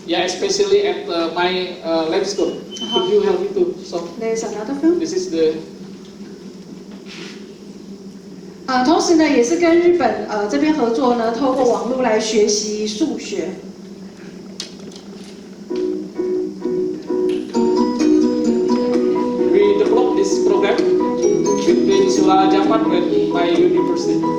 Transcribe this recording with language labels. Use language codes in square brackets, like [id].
[en] Yeah, especially at my lab school. Could you help me to solve? There's another film. This is the. [zh] 同时呢，也是跟日本这边合作呢，透过网络来学习数学。 [en] We developed this program between Surala Japan and my university.